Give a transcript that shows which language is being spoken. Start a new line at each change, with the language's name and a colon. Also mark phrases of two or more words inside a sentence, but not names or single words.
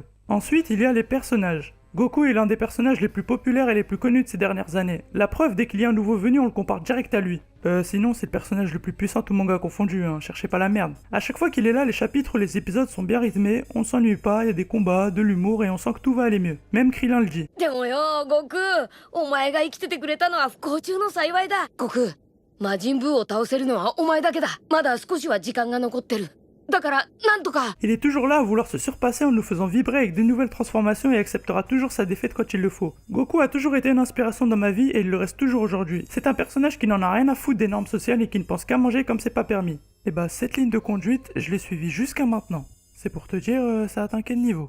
French: Ensuite, il y a les personnages. Goku est l'un des personnages les plus populaires et les plus connus de ces dernières années. La preuve, dès qu'il y a un nouveau venu, on le compare direct à lui. Sinon, c'est le personnage le plus puissant tout manga confondu, hein, cherchez pas la merde. À chaque fois qu'il est là, les chapitres, les épisodes sont bien rythmés, on s'ennuie pas, il y a des combats, de l'humour et on sent que tout va aller mieux. Même Krillin le dit.
Japanese: でもよ、悟空、お前が生きててくれたのは不幸中の幸いだ。悟空、魔人ブーを倒せるのはお前だけだ。まだ少しは時間が残ってる。だから、なんとか。
French: Il est toujours là à vouloir se surpasser en nous faisant vibrer avec de nouvelles transformations et acceptera toujours sa défaite quand il le faut. Goku a toujours été une inspiration dans ma vie et il le reste toujours aujourd'hui. C'est un personnage qui n'en a rien à foutre des normes sociales et qui ne pense qu'à manger comme c'est pas permis. Et bah cette ligne de conduite, je l'ai suivie jusqu'à maintenant. C'est pour te dire, ça atteint quel niveau.